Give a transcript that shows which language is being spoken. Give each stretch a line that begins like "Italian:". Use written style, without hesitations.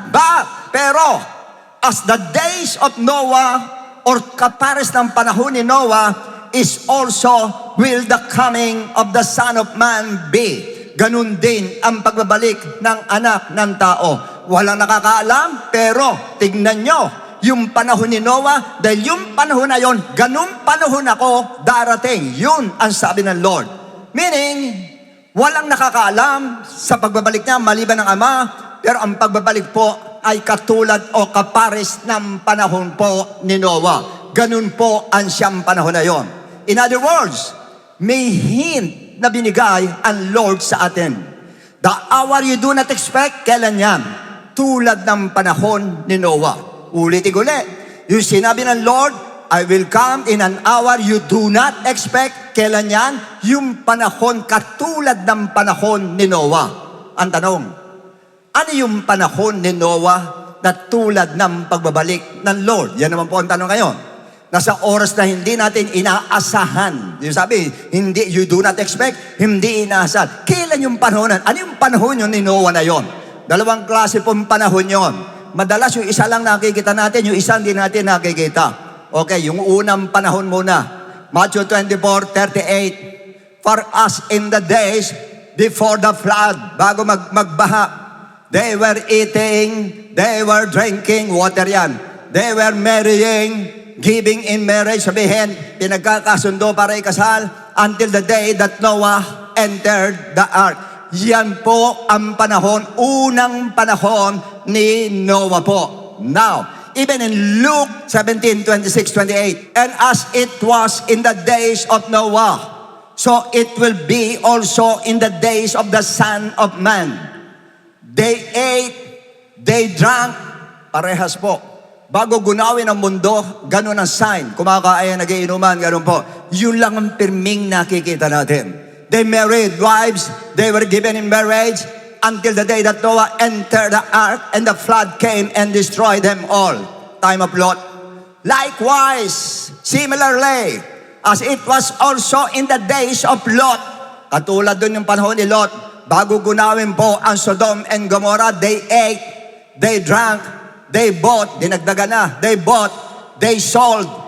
English: But, pero, as the days of Noah, or
Filipino: kapares ng panahon ni Noah,
English: is also will the coming of the Son of Man be.
Filipino: Ganun din ang pagbabalik ng anak ng tao. Walang nakakaalam, pero tignan nyo, yung panahon ni Noah, dahil yung panahon na yon, ganun panahon ako darating. Yun ang sabi ng Lord. Meaning, walang nakakaalam sa pagbabalik niya maliban ng Ama, pero ang pagbabalik po ay katulad o kapares ng panahon po ni Noah. Ganun po ang siyang panahon na yon.
English: In other words,
Filipino: may hint na binigay ang Lord sa atin.
English: The hour you do not expect,
Filipino: kailan yan? Tulad ng panahon ni Noah. Ulitin ulit. Yung sinabi ng Lord,
English: I will come in an hour you do not expect.
Filipino: Kailan yan? Yung panahon katulad ng panahon ni Noah. Ang tanong, ano yung panahon ni Noah na tulad ng pagbabalik ng Lord? Yan naman po ang tanong ngayon. Nasa oras na hindi natin inaasahan. Yung sabi, hindi,
English: you do not expect,
Filipino: hindi inaasahan. Kailan yung panahon? Ano yung panahon yun ni Noah na yon? Dalawang klase pong panahon yon. Madalas yung isa lang nakikita natin, yung isa hindi natin nakikita. Okay, yung unang panahon muna. Matthew 24:38.
English: For us in the days before the flood,
Filipino: bago magbaha,
English: they were eating, they were drinking, water yan. They were marrying, giving in marriage,
Filipino: sabihin, pinagkakasundo para ikasal,
English: until the day that Noah entered the ark.
Filipino: Yan po ang panahon, unang panahon ni Noah po.
English: Now, even in Luke 17:26-28, and as it was in the days of Noah, so it will be also in the days of the Son of Man. They ate, they drank,
Filipino: parehas po. Bago gunawin ang mundo, ganun ang sign. Kumakain, nagiinuman, ganun po. Yun lang ang pirming nakikita natin.
English: They married wives, they were given in marriage, until the day that Noah entered the ark and the flood came and destroyed them all. Time of Lot. Likewise, similarly, as it was also in the days of Lot,
Filipino: katulad dun yung panahon ni Lot, bago gunawin po ang Sodom and Gomorrah,
English: they ate, they drank, they bought,
Filipino: dinagdagan na,
English: they bought, they sold,